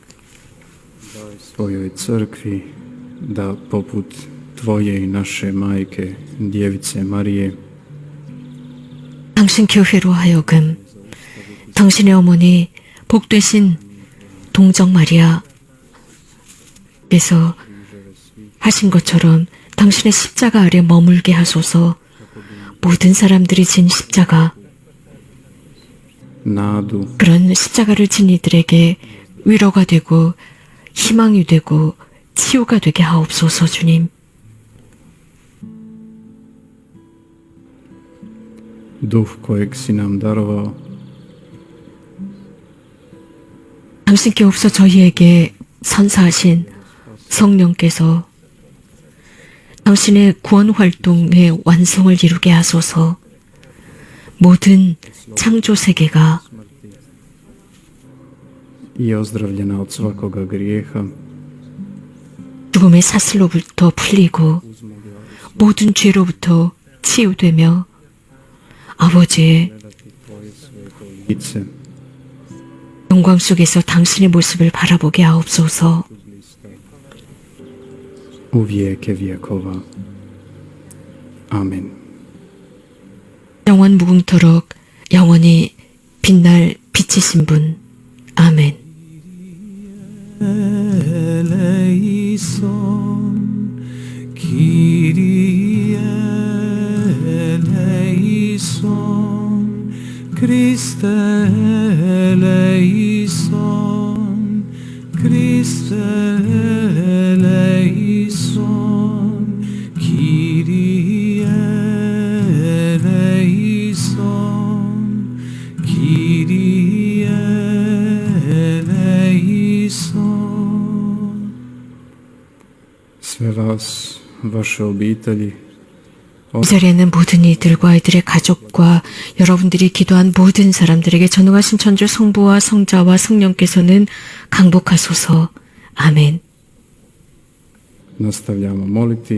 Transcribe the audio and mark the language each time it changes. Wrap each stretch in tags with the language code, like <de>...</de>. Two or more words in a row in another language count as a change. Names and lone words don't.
<hr>svojoj crkvi da poput Tvoje i naše majke, Djevice Marije,</hr> <ko>당신 교회로 하여금 당신의 어머니 복되신 동정 마리아께서 하신 것처럼 당신의 십자가 아래 머물게 하소서. 모든 사람들이 진 십자가,</ko> <hr>nadu,</hr> <ko>그런 십자가를 진 이들에게 위로가 되고 희망이 되고 치유가 되게 하옵소서. 주님,</ko> <hr>duh kojeg si nam darovao,</hr> <ko>당신께 없어 저희에게 선사하신 성령께서 당신의 구원 활동의 완성을 이루게 하소서. 모든 창조 세계가</ko> <hr>i ozdravljena od svakoga grijeha,</hr> <ko>죽음의 사슬로부터 풀리고 모든 죄로부터 치유되며 아버지의</ko> <hr>lice,</hr> <ko>영광 속에서 당신의 모습을 바라보게 하옵소서.</ko> <hr>u vijeke vjekova. Amen.</hr> <ko>영원 무궁토록 영원히 빛날 빛이신 분. 아멘.</ko> <el>Ελέησον, Κύριε ελέησον, Χριστέ ελέησον, Χριστέ ελέησον, Κύριε ελέησον, Κύριε ελέησον.</el> <hr>Sve vas, vaše obitelji,</hr> <ko>이 자리에는 모든 이들과 이들의 가족과 여러분들이 기도한 모든 사람들에게 전능하신 천주 성부와 성자와 성령께서는 강복하소서. 아멘.</ko> <hr>nastavljamo moliti.</hr>